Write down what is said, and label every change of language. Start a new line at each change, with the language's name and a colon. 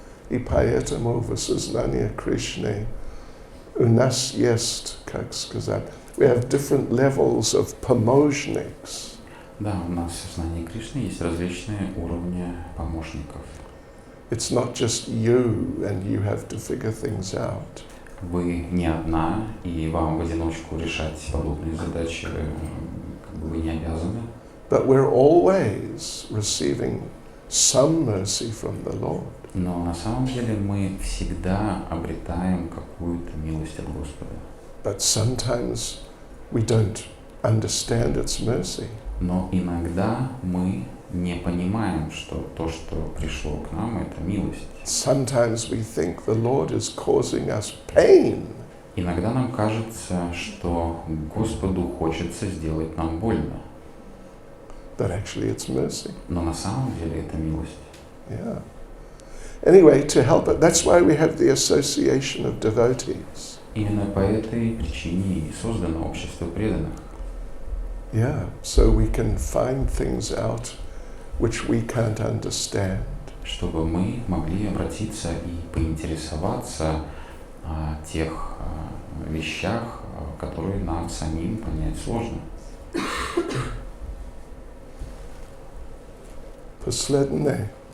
Russian: И поэтому в осознании Кришны у нас есть, как сказать,
English: we have different levels of
Russian: помощников. Да, у нас в сознании Кришны есть различные уровни помощников.
English: It's not just you and you have to figure things out.
Russian: Вы не одна, и вам в одиночку решать подобные задачи вы не обязаны.
English: But we're always receiving some mercy from the Lord.
Russian: Но на самом деле мы всегда обретаем какую-то милость от Господа.
English: But sometimes we don't understand its mercy.
Russian: Но иногда мы не понимаем, что то, что пришло к нам, это милость.
English: Sometimes we think the Lord is causing us pain.
Russian: Иногда нам кажется, что Господу хочется сделать нам больно.
English: But actually it's mercy.
Russian: Но на самом деле это милость.
English: Yeah. Anyway, to help it, that's why we have the association of devotees.
Russian: Именно по этой причине и создано общество преданных.
English: Yeah, so we can find things out which we can't understand.
Russian: Чтобы мы могли обратиться и поинтересоваться о тех вещах, которые нам самим понять сложно. Последнее.